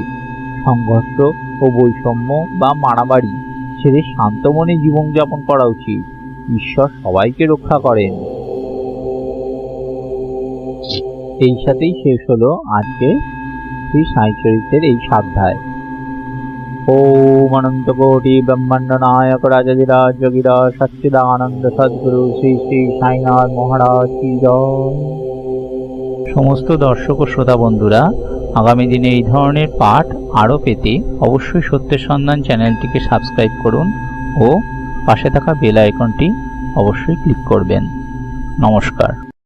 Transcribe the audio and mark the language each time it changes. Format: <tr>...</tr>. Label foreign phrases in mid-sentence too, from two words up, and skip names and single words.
<bn>সংঘর্ষ ও বৈষম্য বা মারামারি ছেড়ে শান্ত মনে জীবনযাপন করা উচিত। ঈশ্বর সবাইকে রক্ষা করেন। এই সাথেই শেষ হলো আজকে শ্রী সাই চরিত্রের এই 7 অধ্যায়।</bn> <hi>ओम अनंत कोटि ब्रह्मांड नायक राजाधिराज जोगिराज सच्चिदानंद सद्गुरु श्री श्री साईनाथ महाराज की जय।</hi> <bn>সমস্ত দর্শক ও শ্রোতা বন্ধুরা, আগামী দিনে এই ধরনের পাঠ আরও পেতে অবশ্যই সত্যের সন্ধান চ্যানেলটিকে সাবস্ক্রাইব করুন ও পাশে থাকা বেল আইকনটি অবশ্যই ক্লিক করবেন। নমস্কার।</bn>